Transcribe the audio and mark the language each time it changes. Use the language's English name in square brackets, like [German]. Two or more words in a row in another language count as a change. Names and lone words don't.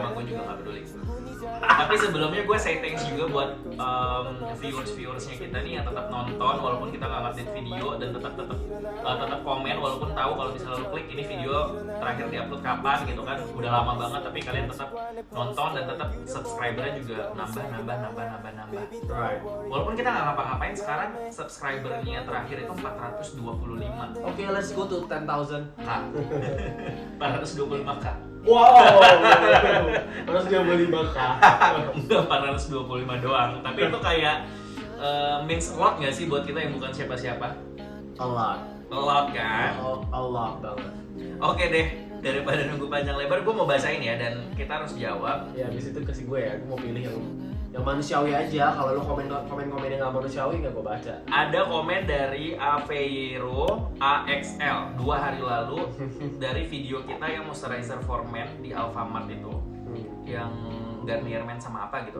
[Indonesian] Sama gue juga nggak peduli. Tapi sebelumnya gue [English] say thanks [Indonesian] juga buat viewersnya kita nih yang tetap nonton walaupun kita nggak update video, dan tetap komen walaupun tahu kalau misalnya lu klik ini video terakhir diupload kapan gitu kan, udah lama banget, tapi kalian tetap nonton dan tetap subscribernya juga nambah. [English] Right. [Indonesian] Walaupun kita nggak ngapa-ngapain, sekarang subscribernya terakhir itu 425. Oke, [English] let's go to 10,000. [Indonesian] Kak. 425 kak. Wow, harus dia beli bakal. Enggak 425 doang, tapi itu kayak [English] means a lot [Indonesian] nggak sih buat kita yang bukan siapa-siapa? [English] A lot. A lot kan? A lot banget. [Indonesian] Oke deh, daripada nunggu panjang lebar, gue mau bacain ya, dan kita harus jawab. Ya, abis itu kasih gue ya, gue mau pilih yang manusiawi aja. Kalau lo komen yang nggak manusiawi nggak gue baca. Ada komen dari Aveiro AXL 2 hari lalu dari video kita yang [English] moisturizer for men [Indonesian] di Alfamart itu, yang Garnier Men sama apa gitu.